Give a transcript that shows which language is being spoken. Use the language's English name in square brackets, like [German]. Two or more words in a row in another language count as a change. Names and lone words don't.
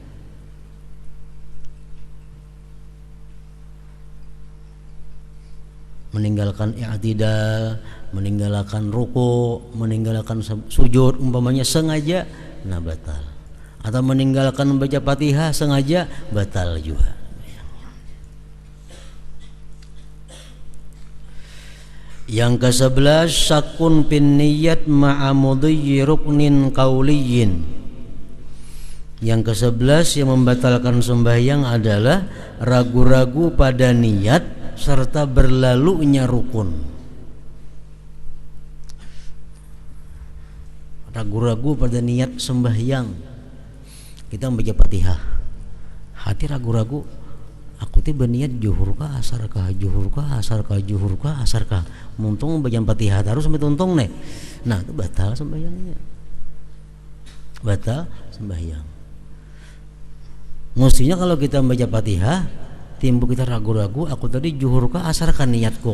[Indonesian] Meninggalkan i'tidal, meninggalkan ruku, meninggalkan sujud umpamanya sengaja, nah batal. Atau meninggalkan membaca Fatihah sengaja, batal juga. Yang ke-11, [Arabic] شك بالنية مع مضي ركن قولي. [Indonesian] Yang ke-11 yang membatalkan sembahyang adalah ragu-ragu pada niat serta berlalunya rukun. Ragu-ragu pada niat sembahyang. Kita membaca Fatihah, hati ragu-ragu, aku teh berniat juhur kah asar kah, juhur kah asar kah, juhur kah asar kah. [Banjar] Muntung baca Fatihah terus sampai tuntung nih. Nah, itu batal sembahyangnya. [Indonesian] Batal sembahyang. Mestinya kalau kita membaca Fatihah, timbul kita ragu-ragu, aku tadi juhur kah asar kah niatku.